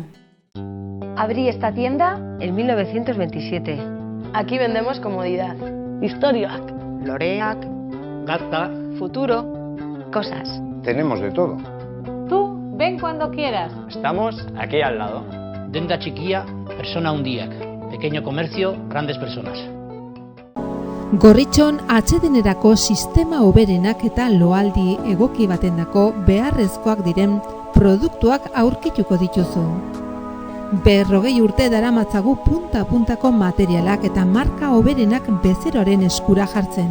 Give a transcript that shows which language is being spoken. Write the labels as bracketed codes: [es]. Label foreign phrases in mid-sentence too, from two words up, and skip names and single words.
[es] Abrí esta tienda En 1927. Aquí vendemos comodidad, historiak, Loreak, Gazta, futuro, cosas. Tenemos de todo. Tú, ven cuando quieras. Estamos aquí al lado. [eu] denda txikia, persona handiak. [es] Pequeño comercio, grandes personas. [eu] Gorritxon atsedenerako sistema hoberenak eta loaldi egoki batendako beharrezkoak diren produktuak aurkituko dituzu. 40 urte daramatzagu punta-puntako materialak eta marka hoberenak bezeroaren eskura jartzen.